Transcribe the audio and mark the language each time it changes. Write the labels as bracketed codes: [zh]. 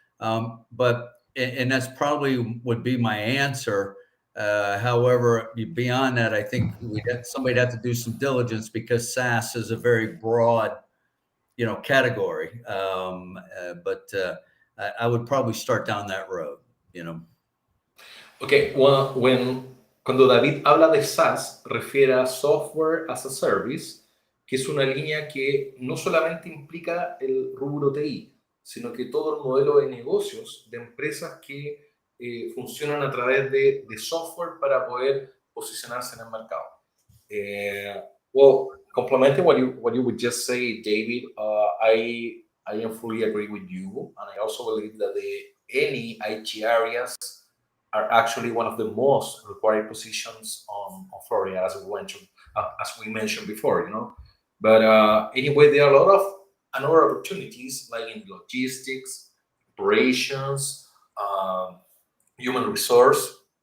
[en] And that's probably would be my answer. However, beyond that, I think somebody'd have to do some diligence because SaaS is a very broad, category. But I would probably start down that road, Okay, well, [es] cuando David habla de SaaS, refiere a Software as a Service, que es una línea que no solamente implica el rubro TI, sino que todo el modelo de negocios de empresas que funcionan a través de software para poder posicionarse en el mercado. [en] Well, complementing what you would just say, David, I am fully agree with you, and I also believe that any IT areas are actually one of the most required positions on Florida, as we mentioned before, But anyway, there are a lot of other opportunities, like in logistics, operations, human resource.